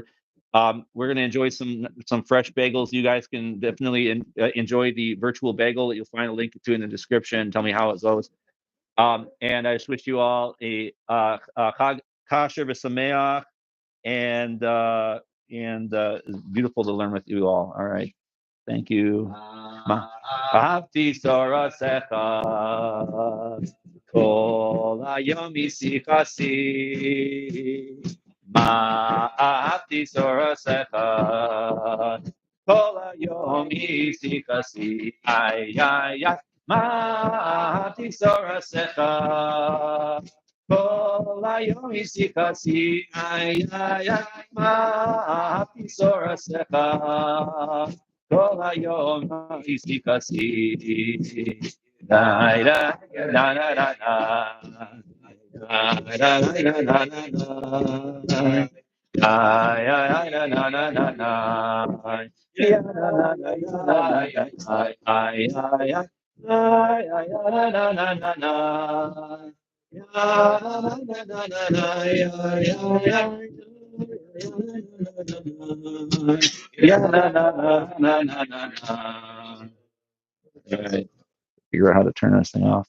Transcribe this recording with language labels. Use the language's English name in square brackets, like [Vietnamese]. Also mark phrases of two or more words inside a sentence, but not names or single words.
[English] We're gonna enjoy some fresh bagels. You guys can definitely enjoy the virtual bagel that you'll find a link to in the description. Tell me how it goes. And I just wish you all a [Hebrew] חג כשר ושמח, [English] and it's beautiful to learn with you all. All right, thank you. [Hebrew] אהבתי תורתך כל היום היא שיחתי. אהבתי תורתך כל היום היא שיחתי. Ay ay ay. אהבתי תורתך כל היום היא שיחתי. Ay ay ay. אהבתי תורתך כל היום היא שיחתי. Da da da da da [English] Figure out how to turn this thing off.